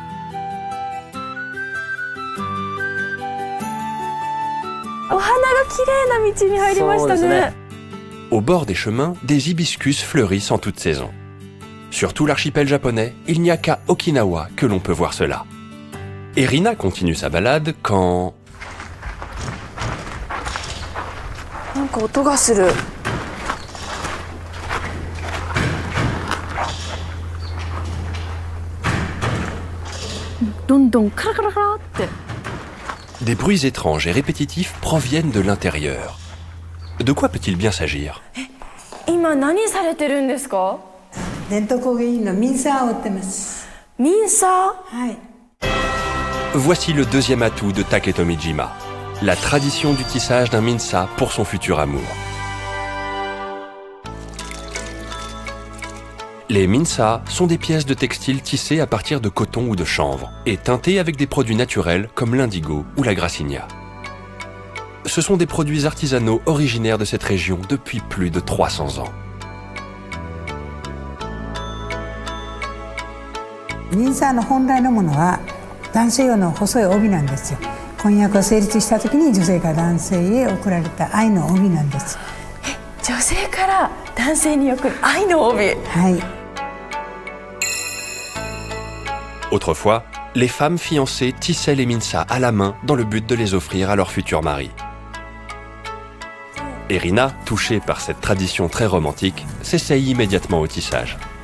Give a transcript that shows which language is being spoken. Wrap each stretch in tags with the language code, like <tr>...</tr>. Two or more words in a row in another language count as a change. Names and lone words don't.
<fr>Au bord des chemins, des hibiscus fleurissent en toute saison. Sur tout l'archipel japonais, il n'y a qu'à Okinawa que l'on peut voir cela. Et Rina continue sa balade quand...</fr> <ja>なんか音がする。どんどんカラカラカラって。</ja> <fr>Des bruits étranges et répétitifs proviennent de l'intérieur. De quoi peut-il bien s'agir?</fr> <ja>今何されてるんですか？伝統工芸品のミンサーを売ってます。ミンサー？はい。</ja> <fr>Voici le deuxième atout de Taketomijima, la tradition du tissage d'un minsa pour son futur amour. Les minsa sont des pièces de textile tissées à partir de coton ou de chanvre et teintées avec des produits naturels comme l'indigo ou la grassinia. Ce sont des produits artisanaux originaires de cette région depuis plus de 300 ans.</fr> <ja>ミンサーの本来のものは男性用の細い帯なんですよ。婚約を成立した時に女性から男性へ贈られた愛の帯なんです。女性から男性に贈る愛の帯。はい。</ja> <fr>Autrefois, les femmes fiancées tissaient les minsa à la main dans le but de les offrir à leur futur mari. Et Rina, touchée par cette tradition très romantique, s'essaye immédiatement au tissage.</fr>